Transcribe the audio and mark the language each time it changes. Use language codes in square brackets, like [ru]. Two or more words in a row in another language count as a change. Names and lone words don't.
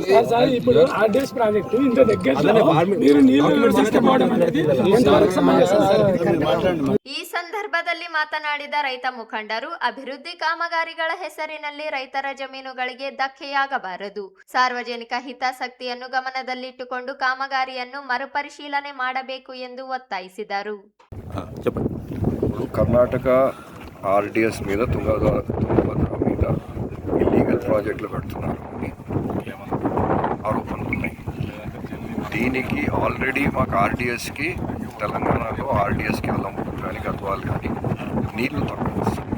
[kn] ಈ ಸಂದರ್ಭದಲ್ಲಿ ಮಾತನಾಡಿದ ರೈತ ಮುಖಂಡರು ಅಭಿವೃದ್ಧಿ ಕಾಮಗಾರಿಗಳ ಹೆಸರಿನಲ್ಲಿ ರೈತರ ಜಮೀನುಗಳಿಗೆ ಧಕ್ಕೆಯಾಗಬಾರದು. ಸಾರ್ವಜನಿಕ ಹಿತಾಸಕ್ತಿಯನ್ನು ಗಮನದಲ್ಲಿಟ್ಟುಕೊಂಡು ಕಾಮಗಾರಿಯನ್ನು ಮರುಪರಿಶೀಲನೆ ಮಾಡಬೇಕು ಎಂದು ಒತ್ತಾಯಿಸಿದರು. [te] కర్ణాటక ఆర్డిఎస్ మీద తుంగభద్ర మీద ఇల్లీగల్ ప్రాజెక్టులు కడుతున్నారు అని ఆరోపణలు ఉన్నాయి. దీనికి ఆల్రెడీ మాకు ఆర్డిఎస్కి తెలంగాణలో ఆర్డిఎస్కి అలంపూర్ కానీ గద్వాల్ కానీ నీళ్లు తక్కువ వస్తుంది.